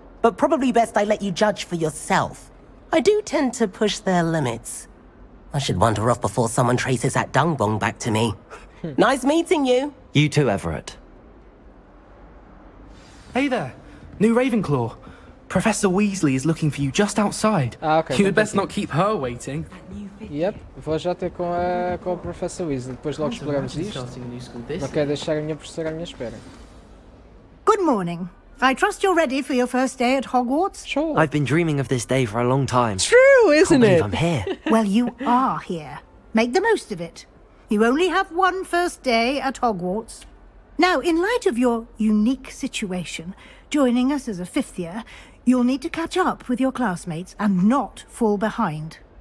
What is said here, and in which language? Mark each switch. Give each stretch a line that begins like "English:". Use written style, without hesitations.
English: But probably best I let you judge for yourself. I do tend to push their limits. I should wander off before someone traces that dung bomb back to me. Nice meeting you. You too, Everett. Hey there. New Ravenclaw. Professor Weasley is looking for you just outside. Ah, ok. You'd best not keep her waiting.
Portuguese: Yep, vou já ter com a Professor Weasley. Depois logo exploramos isto. Não quero deixar a minha professora à minha espera.
English: Good morning. I trust you're ready for your first day at Hogwarts? Sure. I've been dreaming of this day for a long time. True, isn't Can't believe it? I'm here. Well, you are here. Make the most of it. You only have one first day at Hogwarts. Now, in light of your unique situation, joining us as a fifth year, you'll need to catch up with your classmates and not fall behind.